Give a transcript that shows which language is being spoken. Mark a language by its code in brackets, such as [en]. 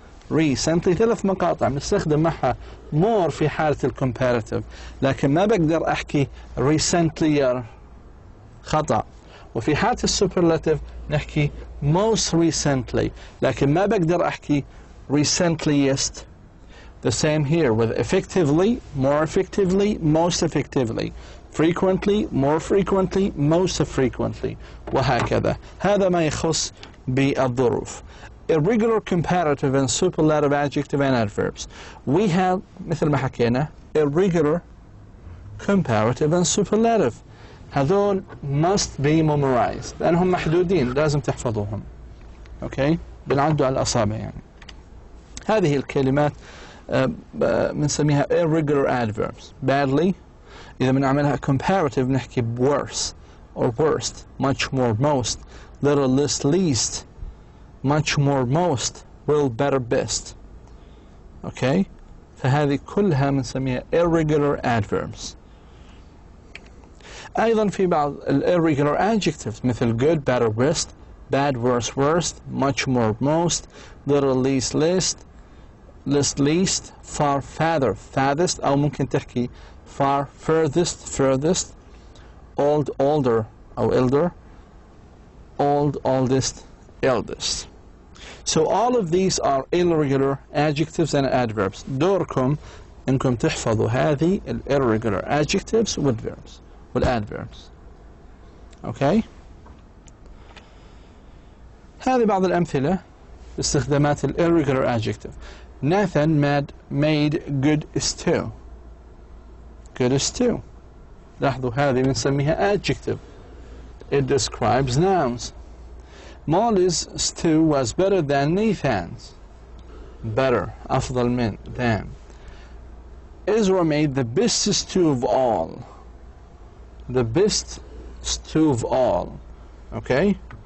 [ar] recently 3 مقاطع نستخدم معها more في حالة الكومباراتيف، لكن ما بقدر أحكي recently خطأ. وفي حالة السوبرلاتيف نحكي [en] most recently، [ar] لكن ما بقدر أحكي recentlyest. [en] The same here with effectively, more effectively, most effectively. Frequently, more frequently, most frequently. [ar] وهكذا. هذا ما يخص بالظروف. [en] Irregular comparative and superlative adjective and adverbs. We have [ar] مثل ما حكينا [en] irregular comparative and superlative. [ar] هذول [en] must be memorized [ar] لأنهم محدودين لازم تحفظوهم. أوكي؟ بنعدوا على الأصابع يعني. هذه الكلمات بنسميها irregular adverbs. [en] Badly [ar] إذا بنعملها [en] comparative [ar] نحكي [en] worse or worst, much more, most, little, less, least, much more, most, will, better, best. [ar] أوكي؟ فهذه كلها بنسميها irregular adverbs. أيضا في بعض [en] irregular adjectives [ar] مثل [en] good, better, best bad, worse, worst, much, more, most, little, least, least, least, far, farther, farthest، أو ممكن تحكي far, furthest, furthest, old, older أو elder, old, oldest, eldest. So all of these are irregular adjectives and adverbs. [ar] دوركم انكم تحفظوا هذه irregular adjectives والverbs والadverbs. [en] Okay? [ar] هذه بعض الأمثلة استخدامات irregular adjective. [en] Nathan made good stew. Good stew. [ar] لاحظوا هذه بنسميها adjective. [en] It describes nouns. Molly's stew was better than Nathan's. Better, [ar] أفضل من, [en] than. Ezra made the best stew of all. The best stew of all. Okay?